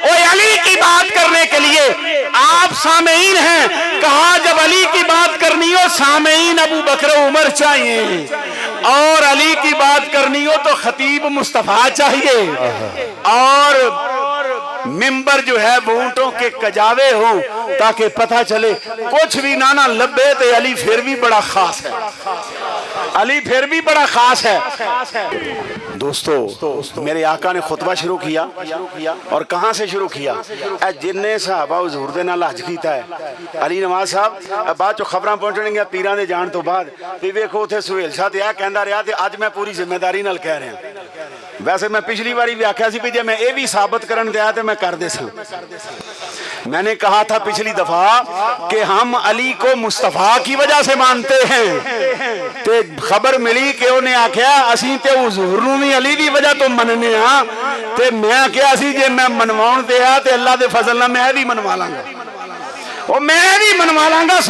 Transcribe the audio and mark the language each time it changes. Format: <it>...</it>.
<ur>علی کی بات کرنے کے لیے آپ سامعین ہیں, کہا جب علی کی بات کرنی ہو سامعین ابو بکر عمر چاہیے, اور علی کی بات کرنی ہو تو خطیب مصطفیٰ چاہیے, اور ممبر جو ہے وہ اونٹوں کے کجاوے ہوں تاکہ پتہ چلے کچھ بھی نانا لبے تو علی پھر بھی بڑا خاص ہے, علی پھر بھی بڑا خاص ہے. دوستو میرے آقا نے خطبہ شروع کیا, اور کہاں سے شروع کیا؟</ur> <pa>جن نے صحابہ حضور دے نال حج کیتا ہے. علی نواز صاحب بعد چو خبراں پہنچن گیا پیران دے جان تو بعد بھی ویکھو اتھے سہیل شاہ تے کہندا رہا تے اج میں پوری ذمہ داری نال کہہ رہا. ویسے میں پچھلی باری بھی آکھیا سی بھی جے میں اے بھی ثابت کرن دیا تے میں کر دے سا.</pa> <ur>میں نے کہا تھا پچھلی دفعہ کہ ہم علی کو مصطفیٰ کی وجہ سے مانتے ہیں,</ur> <pa>تے خبر ملی کہ انہیں آکھیا اسی تے حضور نو بھی علی دی وجہ تو مننے ہاں, تے میں آکھیا سی جے میں منواؤں تے تے اللہ دے فضل نہ میں بھی منوا لاں گا, اور میں بھی منوا لاں گا.</pa>